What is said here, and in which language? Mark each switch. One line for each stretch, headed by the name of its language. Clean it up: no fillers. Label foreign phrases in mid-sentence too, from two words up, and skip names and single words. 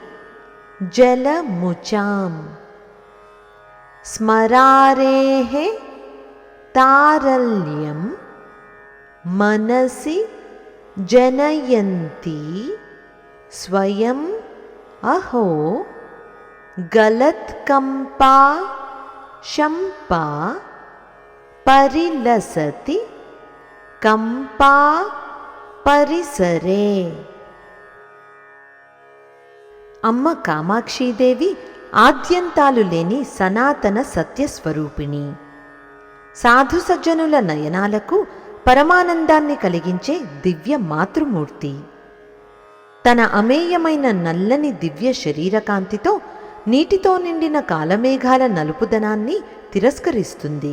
Sanskrit: जलमुचां स्मरारेः तारल्यं मनसि जनयन्ती स्वयं अहो गलत्कम्पा शम्पा परिलसति कंपा परिसरे।
Telugu: అమ్మ కామాక్షీదేవి ఆద్యంతాలు లేని సనాతన సత్యస్వరూపిణి. సాధు సజ్జనుల నయనాలకు పరమానందాన్ని కలిగించే దివ్య మాతృమూర్తి. తన అమేయమైన నల్లని దివ్య శరీరకాంతితో నీటితో నిండిన కాలమేఘాల నలుపుదనాన్ని తిరస్కరిస్తుంది.